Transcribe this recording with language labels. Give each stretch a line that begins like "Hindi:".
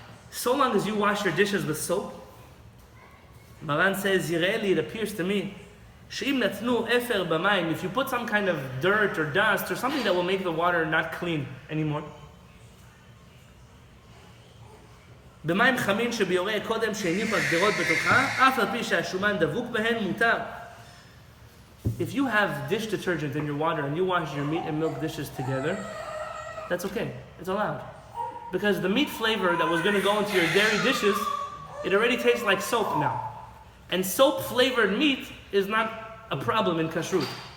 English: So long as you wash your dishes with soap, Maran says, Yireli, it appears to me,
Hebrew: She'im natnu efer b'mayim,
English: if you put some kind of dirt or dust or something that will make the water not clean anymore.
Hebrew: במים חמים שביורה קודם שהניף הגדרות בתוכה, אף על פי שהשומן דבוק בהן מותר.
English: If you have dish detergent in your water and you wash your meat and milk dishes together, that's okay. It's allowed. Because the meat flavor that was going to go into your dairy dishes, it already tastes like soap now. And soap flavored meat is not a problem in kashrut.